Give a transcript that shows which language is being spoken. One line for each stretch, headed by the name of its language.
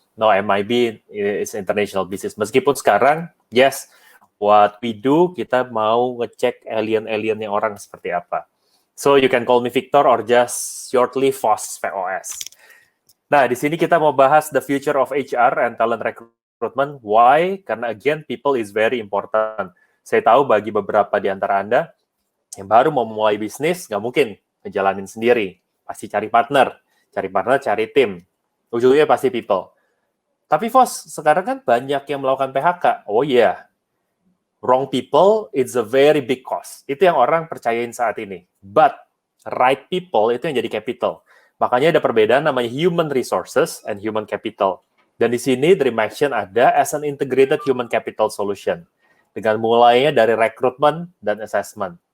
English: No, MIB is international business.
Indonesian: Meskipun sekarang,
English: yes, what we do,
Indonesian: kita mau ngecek alien-aliennya orang seperti apa.
English: So you can call me Victor or just shortly VOS, VOS.
Indonesian: Nah, di sini kita mau bahas
English: the future of HR and talent recruitment. Why?
Indonesian: Karena
English: again, people is very important.
Indonesian: Saya tahu bagi beberapa di antara Anda yang baru mau memulai bisnis, nggak mungkin ngejalanin sendiri. Pasti cari partner, cari tim. Ujungnya pasti people. Tapi Vos, sekarang kan banyak yang melakukan PHK. Oh iya, yeah.
English: Wrong people, it's a very big cost.
Indonesian: Itu yang orang percayain saat ini.
English: But right people
Indonesian: itu yang jadi
English: capital.
Indonesian: Makanya ada perbedaan namanya
English: human resources and human capital.
Indonesian: Dan di sini
English: Dream Action
Indonesian: ada
English: as an integrated human capital solution.
Indonesian: Dengan mulainya dari rekrutmen dan assessment.